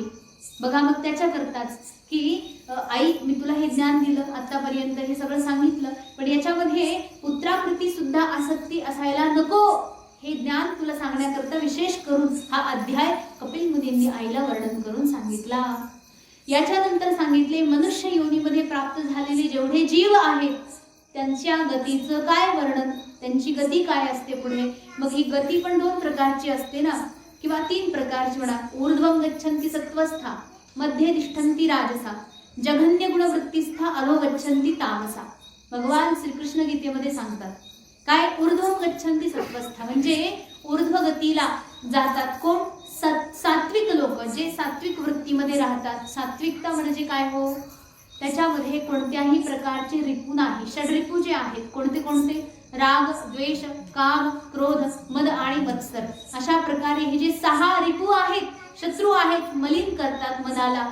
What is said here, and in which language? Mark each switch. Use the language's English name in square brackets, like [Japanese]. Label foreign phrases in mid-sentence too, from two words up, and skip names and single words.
[Marathi] बघा मग त्याच्याकरताच की आई मी तुला हे ज्ञान दिलं, आतापर्यंत हे सगळं सांगितलं, पण याच्यामध्ये पुत्राप्रती सुद्धा आसक्ती असायला नको, हे ज्ञान तुला सांगण्याकरता विशेष करून हा अध्याय कपिल मुनींनी आईला वर्णन करून सांगितला. याच्यानंतर सांगितले मनुष्य योनीमध्ये प्राप्त झालेले जेवढे जीव आहेत त्यांच्या गतीचं काय वर्णन, त्यांची गती काय असते पुढे. मग ही गती पण दोन प्रकारची असते ना, किंवा तीन प्रकारची म्हणा. [Sanskrit] ऊर्ध्वं गच्छन्ति सत्वस्था, मध्ये तिष्ठन्ति राजसा, जघन्य गुणवृत्तिस्था अधो गच्छन्ति तामसा. [Marathi] भगवान श्रीकृष्ण गीतेमध्ये सांगतात काय, [Sanskrit] ऊर्ध्वं गच्छन्ति सत्वस्था [Marathi] म्हणजे ऊर्ध्व गतीला जातात कोण, सात्विक लोक, जे सात्विक वृत्तीमध्ये राहतात. सात्विकता म्हणजे काय हो, त्याच्यामध्ये कोणत्याही प्रकारचे रिपू नाही. षड्रिपू जे आहेत कोणते कोणते, राग, द्वेष, काम, क्रोध, मद आणि मत्सर, अशा प्रकारे हे जे 6 रिपू आहेत, शत्रू आहेत, मलिन करतात मनाला.